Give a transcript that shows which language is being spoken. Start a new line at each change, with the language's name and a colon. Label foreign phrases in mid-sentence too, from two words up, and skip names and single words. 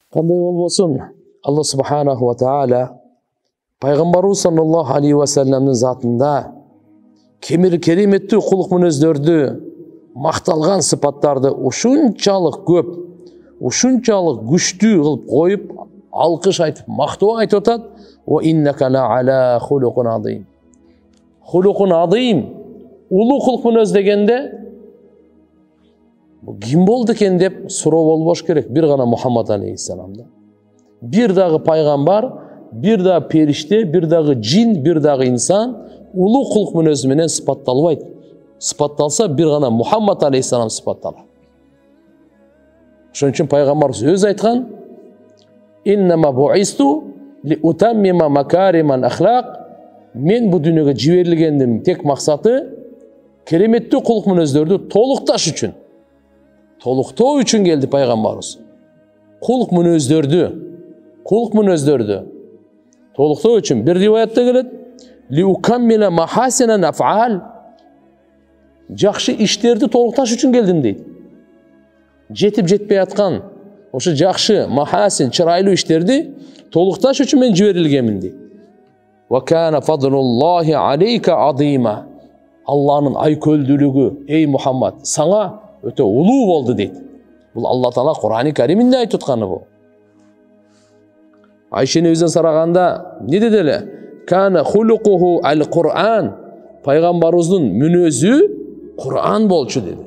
Kyrgyz: Qanday bolbosun
Arabic: الله سبحانه وتعالى
Kyrgyz: Peygamberimiz
Arabic: صلى الله عليه وسلم'nin
Kyrgyz: zatında kerimеттүү кулук мүнөздөрдү, макталган сыпаттарды ушунчалык көп, ушунчалык күчтүү кылып коюп, алкыш айтып, мактоо айтып атат.
Arabic: وإنك لعلى خلق عظيم خلق عظيم.
Kyrgyz: Улуу кулук мүнөз дегенде ким болду экен деп суроо болбош керек. Бир гана Мухаммад алейхиссаламда. Бир дагы пайгамбар, бир дагы периште, бир дагы жин, бир дагы инсан улуу кулук мүнөзү менен сыпатталбайт. Сыпатталса бир гана Мухаммад алейхиссалам сыпатталат. Ошон үчүн пайгамбарыбыз өзү айткан:
Arabic: "إنما بعثت لأتمم مكارم الأخلاق."
Kyrgyz: Мен бу дүйнөгө жиберилгендин тек максаты кереметтүү кулук мүнөздөрдү толукташ үчүн. Толуктоо үчүн келди пайгамбарыбыз. Кулук мүнөздөрдү толуктоо үчүн. Бир риваятта келет:
Arabic: "لأكمل محاسن الأفعال."
Kyrgyz: Жакшы иштерди толукташ үчүн келдим дейт. Жетип жетпей аткан ошо жакшы махасин, чырайлуу иштерди толукташ үчүн мен жиберилгенмин дейт.
Arabic: وكان فضل الله عليك عظيما.
Kyrgyz: Алланын айкөлдүүлүгү, ey Мухаммад, саңа өтө улуу болду дейт. Бул Алла Таала Кур'ан-ы Кариминде айтып атканы бул. Айшени өзүнөн сураганда не деди эле?
Arabic: كان خلقه القرآن.
Kyrgyz: Пайгамбарыбыздын мүнөзү Кур'ан болчу деди.